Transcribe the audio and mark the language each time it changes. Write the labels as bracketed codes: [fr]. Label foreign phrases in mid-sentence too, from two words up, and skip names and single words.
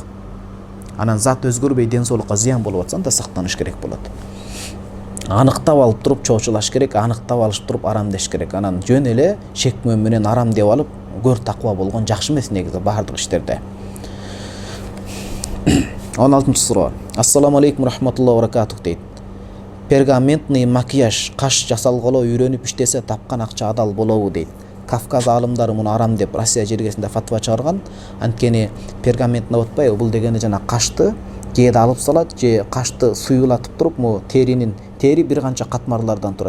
[ky] Анан зат өзгөрбөй ден соолукка зыян болуп атса да сактаныш керек болот. Аныктап алып туруп чоочулаш керек, аныктап алып туруп арам деш керек. Анан жөн эле шек менен арам деп алып көр таква болгон жакшы эмес негизи баардык иштерде. 16-чы суроо. [ar] السلام عليكم ورحمة الله وبركاته дейт. [ky] Пергаментный макияж каш жасалгылоо үйрөнүп иштесе тапкан акча адал болобу дейт. Кавказ аалымдары муну арам деп Россия жергесинде фатва чыгарган. Анткени пергаментный атпайбы, бул дегени жана кашты кээде алып салат же кашты суюлатып туруп, тери бир канча катмарлардан турат.